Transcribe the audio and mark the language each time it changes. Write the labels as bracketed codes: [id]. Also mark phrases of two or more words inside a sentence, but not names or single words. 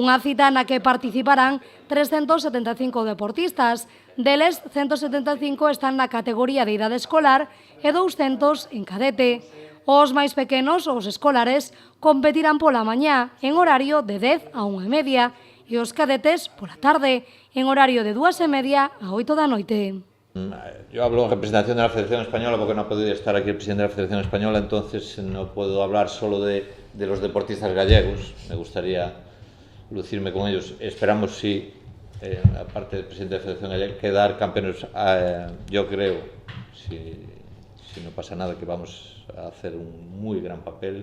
[gl] Unha cita na que participarán 375 deportistas, deles 175 están na categoría de idade escolar e 200 en cadete. Os máis pequenos, os escolares, competirán pola mañá en horario de 10 a 1:30 e os cadetes pola tarde en horario de 2:30 a 8 da noite. [es] Yo hablo en representación de la Federación Española porque no ha podido estar aquí el presidente de la Federación Española, entonces no puedo hablar solo de los deportistas gallegos. Me gustaría lucirme con ellos. Esperamos, sí, aparte del presidente de la Federación Gallega, quedar campeones. Yo creo, si no pasa nada, que vamos a hacer un muy gran papel.